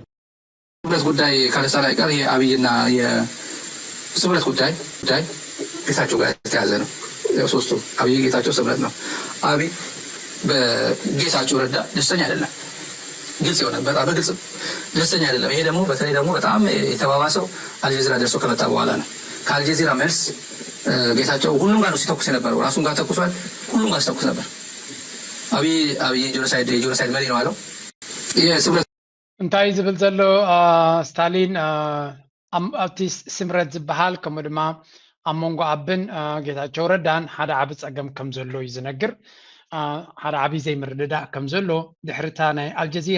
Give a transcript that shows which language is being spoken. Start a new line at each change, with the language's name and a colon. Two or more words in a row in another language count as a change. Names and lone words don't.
Amharic: ነው ጉዳይ ካለሳ ላይ ቀር የአብይና የስምረት ጉዳይ ጌታቸው ጋር የተያዘ ነው ሶስቱ አብይ ጌታቸው ስምረት ነው አብይ በጌታቸው ረዳ ደስተኛ አይደለም ግልጽ የሆነ በጣም በግልጽ ደስተኛ አይደለም ይሄ ደግሞ በተለይ ደግሞ በጣም የተባባሰው አልጀዚራ ደርሶ ከመጣ በኋላ ነው ከአልጀዚራ መልስ ጌታቸው ሁሉም ጋር ነው ሲተኩስ የነበረው ራሱን ጋር ተኩሷል ሁሉም ጋር ሲተኩስ ነበር አብይ ጆኖሳይድ መሪ ነው አለው የስምረት
Tigrinya: እንታይ ዝብል ዘሎ ስታሊን ኣብቲ ስምረት ዝበሃል ከምኡ ድማ ኣብ መንጎ ኣብን ጌታቸው ረዳን ሓደ ዓቢ ፀገም ከም ዘሎ እዩ ዝነግር ሓደ ዓቢ ዘይምርድዳእ ከም ዘሎ ድሕሪታ ናይ አልጀዚራ